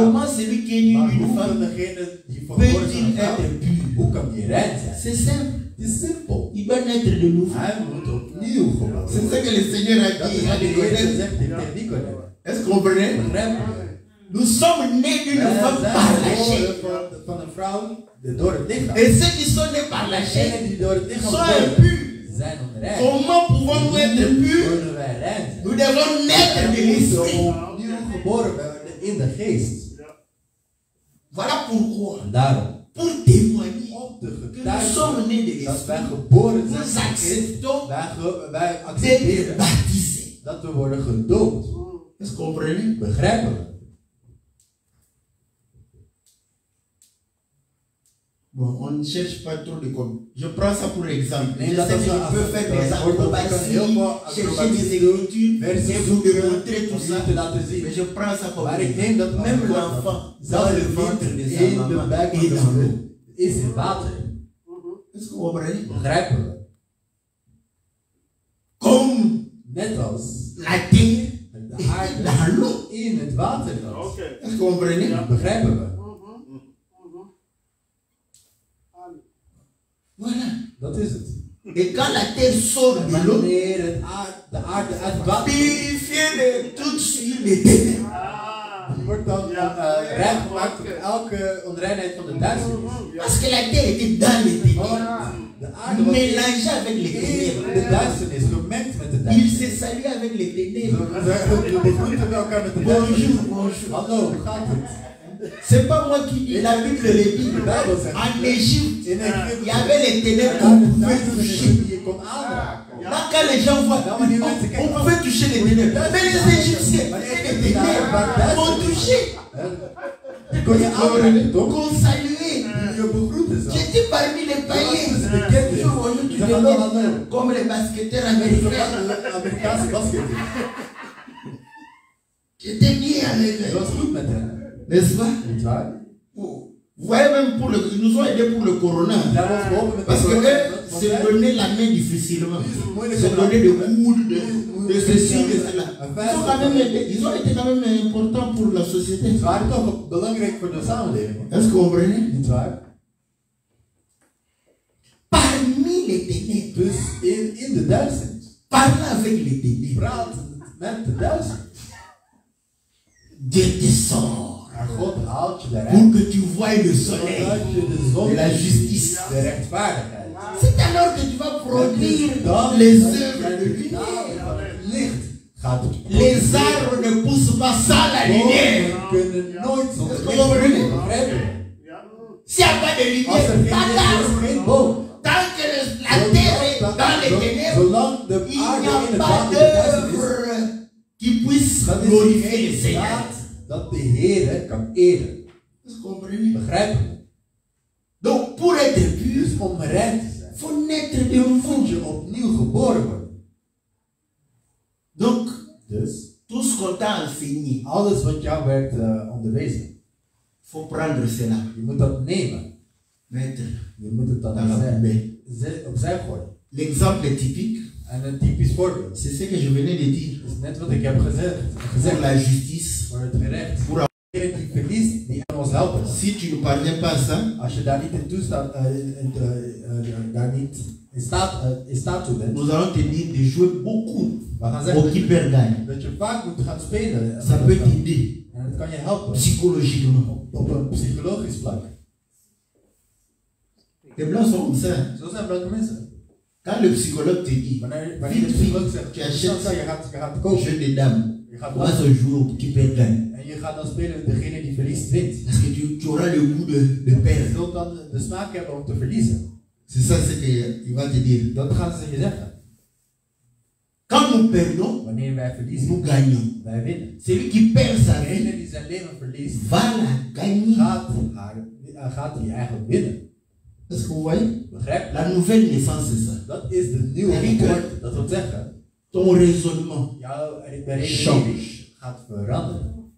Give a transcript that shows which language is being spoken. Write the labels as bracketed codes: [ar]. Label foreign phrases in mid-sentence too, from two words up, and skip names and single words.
[fr] Comment celui qui est né [nl] Maar [fr] d'une [nl] hoe kan [fr] femme [nl] degene die geboren is van [fr] peut-il [nl] een vrouw, [fr] être pur? [nl] hoe kan die rein zijn? [fr] C'est simple. [nl] Het is simpel. [fr] Il doit naître de nouveau. [nl] Hij moet opnieuw geboren [fr] C'est [nl] worden. [fr] ce que le Seigneur a [nl] Dat [fr] dit [nl] is [fr] à [nl] wat de Heer [fr] Nicodème. [nl] zegt tegen Nicodème. [fr] Est-ce que vous comprenez? [nl] Begrijp je? [fr] Nous sommes nés d'une [nl] Wij [fr] femme [nl] zijn [fr] par la chair. [nl] geboren van een vrouw door het lichaam. [fr] Et ceux qui sont nés par la chair [nl] Degenen die door het lichaam [fr] sont [nl] geboren [fr] impurs. [nl] zijn onrein. [fr] Comment pouvons-nous être purs? [nl] Kunnen wij rein zijn? [fr] Nous devons naître de [nl] Wij moeten [fr] l'esprit. [nl] opnieuw geboren worden in de geest. [fr] Voilà pourquoi, [nl] En daarom, [fr] pour témoigner [nl] om te [fr] que nous sommes [nl] getuigen [fr] nés de [nl] dat wij [fr] l'esprit, [nl] geboren zijn [fr] nous [nl] in de geest, [fr] acceptons [nl] wij [fr] d'être [nl] accepteren [fr] baptisés. [nl] dat we worden gedoopt. [fr] Est-ce que vous comprenez? [nl] Begrijpen we? [fr] Bon, on ne cherche pas trop de code. Je prends ça pour exemple. [nl] Nee, [fr] Je [nl] dat [fr] sais [nl] is [fr] que [nl] wel [fr] je peux faire des [nl] voorbeeld. Ik kan heel veel [fr] acrobaties, chercher [nl] acrobaties [fr] des [nl] doen, [fr] écritures [nl] versen [fr] et vous [nl] zoeken, [fr] démontrer tout [nl] om [fr] ça. [nl] je te laten zien. [fr] Mais je prends ça comme [nl] Maar ik [fr] exemple. [nl] neem dat als [fr] Même [nl] voorbeeld. [fr] l'enfant, [nl] Zelfs [fr] dans le [nl] het [fr] ventre [nl] kind [fr] de [nl] in [fr] sa [nl] de [fr] maman [nl] buik van [fr] et [nl] de [fr] dans l'eau. [nl] moeder is in water. [fr] Est-ce que vous comprenez? [nl] Begrijpen we? [fr] Comme [nl] Net als [fr] la terre [nl] de [fr] est [nl] aarde [fr] dans l'eau. [nl] in het water zat. [fr] Est-ce que vous comprenez? [nl] Begrijpen we? [fr] Voilà. [nl] Dat is het. [fr] Et quand la terre sort de l'eau, [nl] Wanneer de aarde uit het water komt, [fr] purifier tout de suite les ténèbres. [nl] wordt dan rein gemaakt van elke onreinheid van de duisternis. [fr] Parce que la terre était dans les ténèbres, [nl] De aarde was [fr] mélangée avec les [nl] in [fr] ténèbres. [nl] de duisternis, gemengd met de [fr] Il [nl] duisternis. [fr] s'est salué avec les ténèbres. [nl] We begroeten elkaar met de [fr] Bonjour, [nl] duisternis. [fr] bonjour. [nl] Hallo, hoe gaat het? [fr] C'est pas moi qui dis, la Bible le dit. [nl] De Bijbel zegt. [fr] En Égypte, [nl] In [fr] il y [nl] Egypte. [fr] avait les ténèbres [nl] Ja, [fr] qu'on [nl] de [fr] pouvait [nl] duisternis [fr] toucher. [nl] die je kon aanraken. [fr] Là, quand les gens voient, on pouvait toucher les ténèbres. Mais les Égyptiens, les ténèbres, qu'on touchait, [nl] Die kon je aanraken, toch? [fr] qu'on saluait. [nl] Je begroeten ze. [fr] J'étais parmi les païens. Bonjour, bonjour, tu [nl] Ze gaan [fr] venais [nl] hallo. [fr] comme les basketteurs américains. [nl] Amerikaanse basket. [fr] J'étais bien avec [nl] Het [fr] eux. [nl] was goed met hen. [fr] N'est-ce pas? [nl] Niet waar? [fr] Vous voyez, même pour le, ils nous ont aidés pour le corona. [nl] Daar was geholpen met [fr] Parce que [nl] de [fr] eux se donnaient la main difficilement. Se donnaient de coudes, de ceci, de cela. Ils ont quand même aidé, ils ont été quand même importants pour la société. [nl] Het waren toch belangrijk voor de samenleving. [fr] Est-ce que vous comprenez? [nl] Niet waar? [fr] Parmi les ténèbres, [nl] Dus in de duisternis. [fr] parle avec les ténèbres. [nl] Praat met de duisternis. [fr] Dieu descend [nl] Maar God haalt je [fr] pour [nl] daaruit. [fr] que tu voies le soleil [nl] Zodat je de zon [fr] de la [nl] ziet, [fr] justice. [nl] de rechtvaardigheid. [fr] C'est alors que tu vas produire [nl] Dan [fr] les [nl] dat [fr] œuvres [nl] jij [fr] de [nl] de [fr] lumière. [nl] daden van het licht gaat [fr] Les arbres ne poussent pas sans la lumière. [nl] bomen kunnen nooit zonder [fr] Est-ce que [nl] licht [fr] vous comprenez? [nl] groeien. Begrijp je? [fr] S'il n'y a pas de [nl] Als er [fr] lumière, [nl] geen [fr] pas [nl] licht is, [fr] d'arbre. [nl] geen boom. [fr] Tant que la terre est dans les ténèbres, [nl] Zolang de [fr] il n'y [nl] aarde in [fr] a [nl] het [fr] pas [nl] water de duisternis is, [fr] d'œuvre qui puisse [nl] dan is er [fr] glorifier [nl] geen [fr] le Seigneur. [nl] staat dat de Heer kan eren. [fr] Vous comprenez? [nl] Begrijpen we? [fr] Donc, pour être pur, [nl] Dus om rein te zijn, [fr] il faut naître de nouveau. [nl] moet je opnieuw geboren worden. [fr] Donc, [nl] Dus [fr] tout ce qu'on t'a enseigné, [nl] alles wat jou werd onderwezen, [fr] il faut prendre cela, [nl] je moet dat nemen. [fr] mettre [nl] Je moet het dan [fr] dans la poubelle. [nl] opzij gooien. [fr] L'exemple typique, [nl] En een typisch voorbeeld [fr] c'est ce que je venais de dire. [nl] is net wat ik heb gezegd. [fr] Pour la justice, [nl] Voor het gerecht. [fr] pour [nl] Degene die verliest, die kan ons helpen. [fr] si tu ne parviens pas à ça, [nl] Als je daar niet in toestaat, daar niet in staat toe bent, [fr] nous allons te dire de jouer beaucoup [nl] we gaan [fr] au [nl] zeggen [fr] keeper gagne. [nl] dat je vaak moet gaan spelen. [fr] Ça peut t'aider [nl] En dat kan je helpen. [fr] psychologiquement. [nl] Op een psychologisch vlak. [fr] Les blancs sont comme ça. [nl] Zo zijn blanke mensen. [fr] Quand le psychologue te dit, [nl] Wanneer de [fr] vite, [nl] psycholoog [fr] vite, [nl] zegt, [fr] tu achètes [nl] je gaat kopen. [fr] jeu de dames, [nl] Je gaat [fr] on va se jouer au keeper gagne. [nl] en je gaat dan spelen degene die verliest wint. [fr] Parce que tu auras le goût de [nl] Je [fr] perdre. [nl] zult dan de smaak hebben om te verliezen. [fr] C'est ça ce qu'il va te dire. [nl] Dat gaan ze je zeggen. [fr] Quand nous perdons, [nl] Wanneer wij verliezen, [fr] nous gagnons. [nl] wij winnen. [fr] Celui qui perd sa [nl] Degene [fr] vie [nl] die zijn leven verliest, [fr] va la gagner. [nl] gaat hij eigenlijk winnen. [fr] Est-ce que vous voyez? [nl] Begrijp je? [fr] La nouvelle naissance, c'est ça. [nl] Dat is de nieuwe geboorte. Dat wil zeggen, [fr] ton raisonnement [nl] jouw redenering gaat veranderen.